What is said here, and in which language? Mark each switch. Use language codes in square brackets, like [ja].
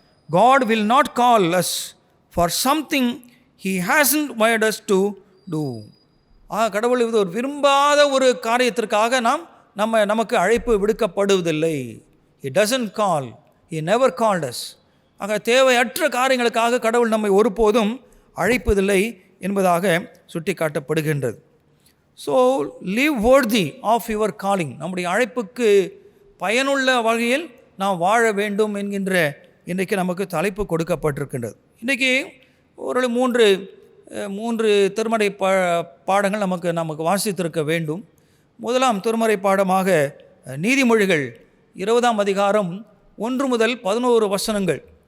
[en] God will not call us for something He hasn't wired us to do. [ta] கடவுள் இது ஒரு விரும்பாத ஒரு காரியத்திற்காக நமக்கு அழைப்பு விடுக்கப்படுவதில்லை. [en] He doesn't call, He never called us. [ta] ஆக தேவையற்ற காரியங்களுக்காக கடவுள் நம்மை ஒருபோதும் அழைப்பதில்லை என்பதாக சுட்டி காட்டப்படுகின்றது. [en] So live worthy of your calling. [ta] நம்முடைய அழைப்புக்கு பயனுள்ள வகையில் நாம் வாழ வேண்டும் என்கின்ற இன்றைக்கு நமக்கு தலைப்பு கொடுக்கப்பட்டிருக்கின்றது. இன்றைக்கி ஒரு மூன்று திருமறை பாடங்கள் நமக்கு வாசித்திருக்க வேண்டும். முதலாம் திருமறை பாடமாக நீதிமொழிகள் 20ஆம் அதிகாரம் 1 முதல் 11 வசனங்கள்.